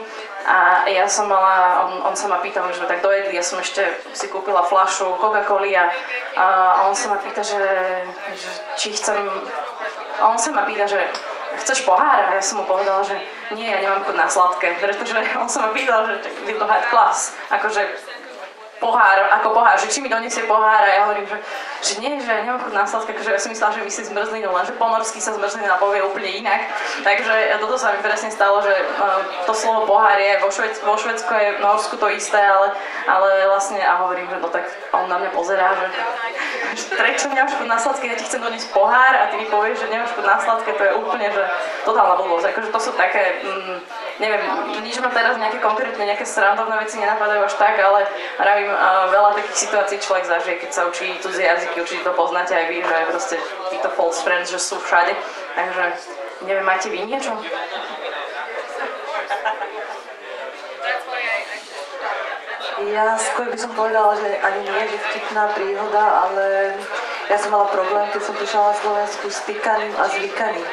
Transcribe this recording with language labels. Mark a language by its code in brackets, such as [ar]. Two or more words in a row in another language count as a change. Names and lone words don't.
[sk] A ja som mala, on sa ma pýtal, že tak dojedli, ja som ešte si kúpila fľašu Coca-Coly a on sa ma pýta, že či chcem, on sa ma pýta, že chceš pohár? A ja som mu povedala, že nie, ja nemám chuť na sladké, pretože on sa ma pýtal, že [en] will to have glass, [sk] akože pohár, ako pohár, že či mi donesie pohár a ja hovorím, že nie, že nemám chuť na sladké, že ja som myslela, že myslí zmrzlinu, lenže po norsky sa zmrzlina povie úplne inak. Takže toto sa mi presne stalo, že to slovo pohár je vo Švédsku je v Norsku to isté, ale vlastne a hovorím, že no tak on na mňa pozerá, že prečo nemáš chuť na sladké, ja ti chcem doniesť pohár a ty mi povieš, že nemáš chuť na sladké, to je úplne, že totálna blbosť. Akože to sú také, neviem, nič ma teraz nejaké konkrétne, nejaké srandovné veci nenapadajú až tak, ale pravím, veľa takých situácií človek zažije, keď sa učí cudzie jazyky, určite to poznáte aj vy, že proste títo [en] false friends, [sk] že sú všade. Takže neviem, máte vy niečo? Ja skôr by som povedala, že ani nie, že vtipná príhoda, ale ja som mala problém, keď som prišla na Slovensku s týkaním a zvykaním.